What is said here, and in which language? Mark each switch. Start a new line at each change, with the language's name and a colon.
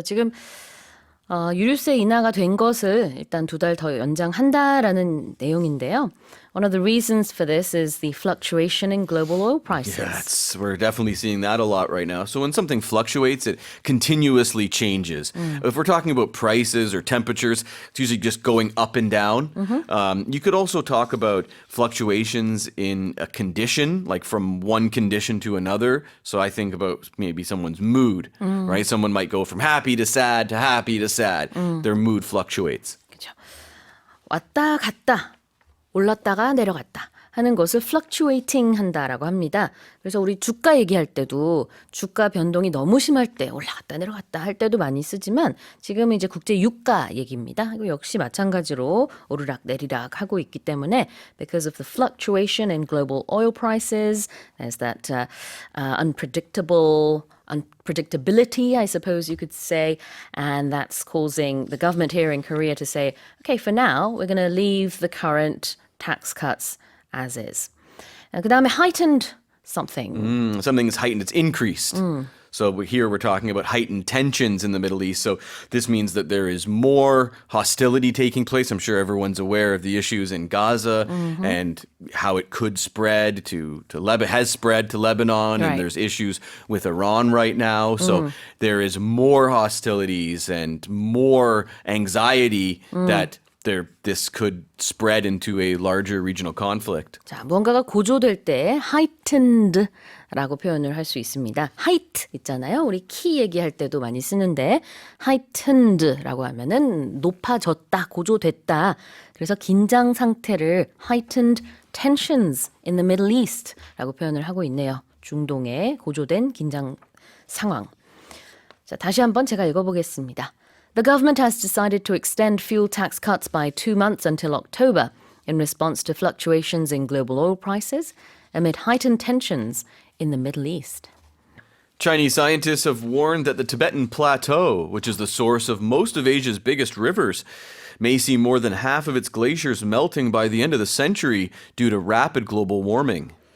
Korean: 지금 유류세 인하가 된 것을 일단 2달 더 연장한다라는 내용인데요.
English: One of the reasons for this is the fluctuation in global oil prices. Yeah, we're definitely seeing that a lot right now. So when something fluctuates, it continuously changes. If we're talking about prices or temperatures, it's usually just going up and down. You could also talk about fluctuations in a condition, like from one condition to another. So I think about maybe someone's mood, right? Someone might go from happy to sad to happy to sad. Their mood fluctuates.
Korean: 그렇죠. 왔다 갔다 올랐다가 내려갔다 하는 것을 fluctuating 한다라고 합니다. 그래서 우리 주가 얘기할 때도 주가 변동이 너무 심할 때 올라갔다 내려갔다 할 때도 많이 쓰지만 지금은 이제 국제 유가 얘기입니다. 이거 역시 마찬가지로 오르락 내리락 하고 있기 때문에
English: because of the fluctuation in global oil prices, there's that unpredictability, I suppose you could say, and that's causing the government here in Korea to say, okay, for now, we're going to leave the current tax cuts as is.
Korean: 그 다음에
English: heightened something. Something is heightened, it's increased. So here we're talking about heightened tensions in the Middle East. So this means that there is more hostility taking place. I'm sure everyone's aware of the issues in Gaza and how it could spread to Lebanon, has spread to Lebanon, Right. and there's issues with Iran right now. So there is more hostilities and more anxiety that this could spread into a larger regional conflict.
Korean: 자, 무언가가 고조될 때 heightened라고 표현을 할 수 있습니다. height 있잖아요. 우리 키 얘기할 때도 많이 쓰는데 heightened라고 하면은 높아졌다, 고조됐다. 그래서 긴장 상태를
English: heightened tensions in the Middle East
Korean: 라고 표현을 하고 있네요. 중동의 고조된 긴장 상황. 자, 다시 한번 제가 읽어보겠습니다.
English: The government has decided to extend fuel tax cuts by 2 months until October in response to fluctuations in global oil prices amid heightened tensions in the Middle East. Chinese scientists have warned that the Tibetan Plateau, which is the source of most of Asia's biggest rivers, may see more than half of its glaciers melting by the end of the century due to rapid global warming.